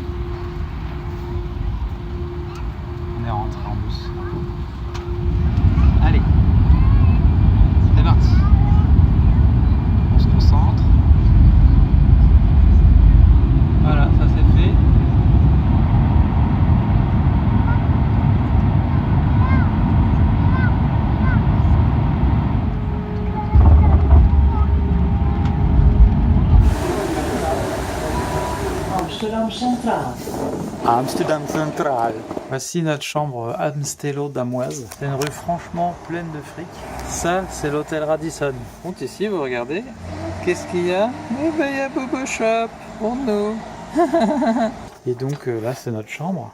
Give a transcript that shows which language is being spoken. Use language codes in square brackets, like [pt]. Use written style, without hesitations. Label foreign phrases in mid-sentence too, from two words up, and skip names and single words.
[fr] On est rentré en bus. Allez, c'est parti. On se concentre. Voilà, ça c'est fait. Amsterdam Centraal. Amsterdam Central. Voici notre chambre Amstelo-Damoise. C'est une rue franchement pleine de fric. Ça, c'est l'hôtel Radisson. Donc ici, vous regardez, qu'est-ce qu'il y a? Eh ben, il y a Bobo Shop pour nous. Et donc là, c'est notre chambre.